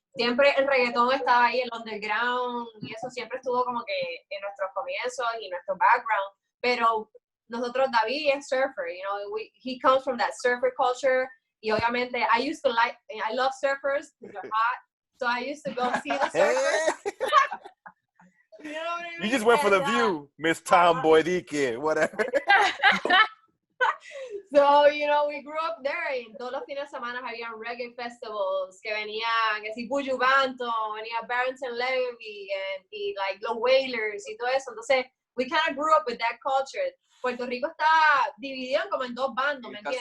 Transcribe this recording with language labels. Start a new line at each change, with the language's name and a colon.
Spanish: Siempre el reggaetón estaba ahí, el underground, y eso siempre estuvo como que en nuestros comienzos y nuestro background. Pero nosotros, David es surfer,
English: you know, he comes from that surfer culture.
Spanish: Y obviamente,
English: I love surfers, they're hot. So I used to go see the surfers. You know what I mean? You just went for the view, Miss Tomboy Dike, whatever. So, you know, we grew up there,
Spanish: y todos los fines de semana había reggae festivals que venían, que si Buju Banton, venía Barrington Levy, y like los Wailers y todo eso. Entonces,
English: we kind of grew up with that culture.
Spanish: Puerto Rico está dividido como en dos bandos, ¿me entiendes?